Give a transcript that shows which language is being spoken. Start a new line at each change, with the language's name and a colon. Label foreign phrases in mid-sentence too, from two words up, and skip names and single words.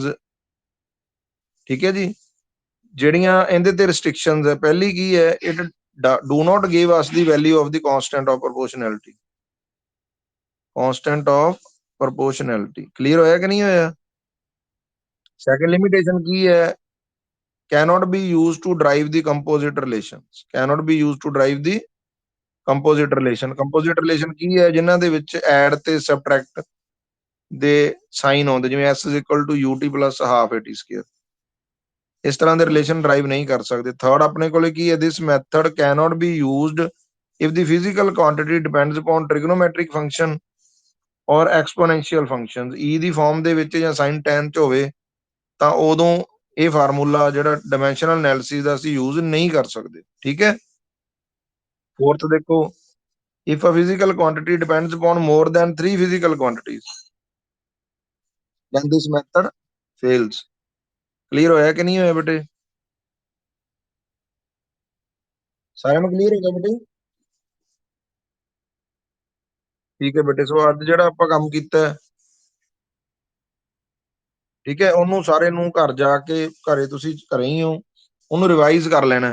Punjabi: ਠੀਕ ਹੈ ਜੀ। ਜਿਹੜੀਆਂ ਇਹਦੇ ਤੇ ਰਿਸਟ੍ਰਿਕਸ਼ਨਸ ਹੈ, ਪਹਿਲੀ ਕੀ ਹੈ,
English: it do not give us the value of the constant of proportionality, constant of proportionality.
Punjabi: ਕਲੀਅਰ ਹੋਇਆ ਕਿ ਨਹੀਂ ਹੋਇਆ? ਸੈਕੰਡ ਲਿਮਿਟੇਸ਼ਨ ਕੀ ਹੈ,
English: cannot be used to drive the composite relations, cannot be used to drive the composite relation। composite relation
Punjabi: ਕੀ ਹੈ, ਜਿਨ੍ਹਾਂ ਦੇ ਵਿੱਚ ਐਡ ਤੇ ਸਬਟਰੈਕਟ ਦੇ ਸਾਈਨ ਆਉਂਦੇ, ਜਿਵੇਂ
English: s ut plus half at square,
Punjabi: ਇਸ ਤਰ੍ਹਾਂ ਦੇ ਰਿਲੇਸ਼ਨ ਡਰਾਈਵ ਨਹੀਂ ਕਰ ਸਕਦੇ। ਥਰਡ ਆਪਣੇ ਕੋਲੇ ਕੀ ਹੈ,
English: this method cannot be used if the physical quantity depends upon trigonometric function or exponential functions।
Punjabi: e ਦੀ ਫਾਰਮ ਦੇ ਵਿੱਚ ਜਾਂ
English: sin tan
Punjabi: ਚ ਹੋਵੇ ਤਾਂ ਉਦੋਂ ਇਹ ਫਾਰਮੂਲਾ ਜਿਹੜਾ
English: dimensional analysis
Punjabi: ਦਾ ਅਸੀਂ ਯੂਜ਼ ਨਹੀਂ ਕਰ ਸਕਦੇ। ਠੀਕ ਹੈ। ਫੋਰਥ ਦੇਖੋ,
English: if a physical quantity depends upon more than 3 physical quantities, then this method fails।
Punjabi: ਕਲੀਅਰ ਹੋਇਆ ਕਿ ਨਹੀਂ ਹੋਇਆ ਬੇਟੇ? ਸਾਰਿਆਂ ਨੂੰ ਕਲੀਅਰ ਹੋ ਗਿਆ ਬੇਟੇ? ਠੀਕ ਹੈ ਬੇਟੇ, ਸੋ ਅੱਜ ਜਿਹੜਾ ਆਪਾਂ ਕੰਮ ਕੀਤਾ ਹੈ, ਠੀਕ ਹੈ, ਉਹਨੂੰ ਸਾਰੇ ਨੂੰ ਘਰ ਜਾ ਕੇ, ਘਰੇ ਤੁਸੀਂ ਘਰੇ ਹੀ ਹੋ, ਉਹਨੂੰ ਰਿਵਾਈਜ਼ ਕਰ ਲੈਣਾ।